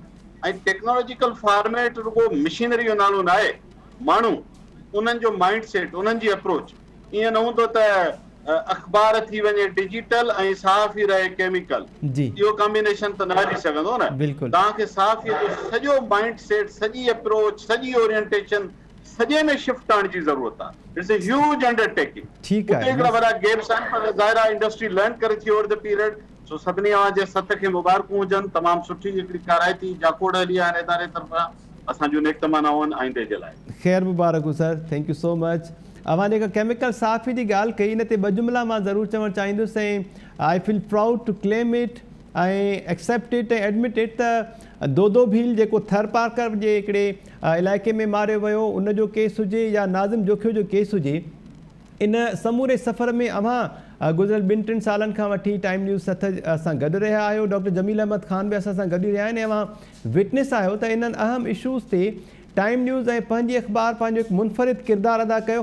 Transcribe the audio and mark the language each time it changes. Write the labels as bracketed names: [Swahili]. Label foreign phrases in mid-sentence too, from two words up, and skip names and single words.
[Sindhi] ऐं [English] technological format [Sindhi] रुॻो मशीनरी जो नालो न आहे, माण्हू उन्हनि जो [English] mind set, [Sindhi] उन्हनि जी अप्रोच ईअं न हूंदो त अख़बार थी वञे डिजिटल ऐं साफ़ ई रहे केमिकल। इहो कॉम्बिनेशन त न हली सघंदो न। तव्हांखे साफ़ जो सॼो [English] mind set, [Sindhi] सॼी अप्रोच, सॼी ओरिएंटेशन सॼे में शिफ्ट आणण जी ज़रूरत आहे। [English] It's a huge undertaking. [Sindhi] उते हिकिड़ा वॾा गेप्स आहिनि, पर ज़ाहिर आहे इंडस्ट्री लर्न करे थी [English] over the period. [Sindhi] सो सभिनी अव्हांजे सथ खे मुबारकूं हुजनि। तमामु सुठी हिकिड़ी काराइती जाकोड़ हली आहे इदारे तरफ़ां। असांजूं नेक तमन्नाऊं आईंदे जे लाइ। ख़ैर मुबारक हो सर, [English] Thank you so much. [Sindhi] अवां जेका केमिकल साफ़ी जी ॻाल्हि कई, इन ते 2 जुमिला मां ज़रूरु चवणु चाहींदुसि ऐं [English] I feel proud to claim it [Sindhi] ऐं [English] accept it [Sindhi] ऐं [English] admit it [Sindhi] त दो भील जेको थर पार्कर जे हिकिड़े इलाइक़े में मारियो वियो, उन जो केस हुजे या नाज़िम जोखियो जो केस हुजे, इन समूरे सफ़र में अवां गुज़िरियल 2-3 सालनि खां वठी टाइम न्यूज़ सथ सां गॾु रहिया आहियो। डॉक्टर जमील अहमद ख़ान बि असां सां गॾु रहिया आहिनि ऐं अवां विटनेस आहियो त इन्हनि अहम इशूज़ ते टाइम न्यूज़ ऐं पंहिंजी अख़बार पंहिंजो हिकु मुनफ़रिद किरदारु अदा कयो।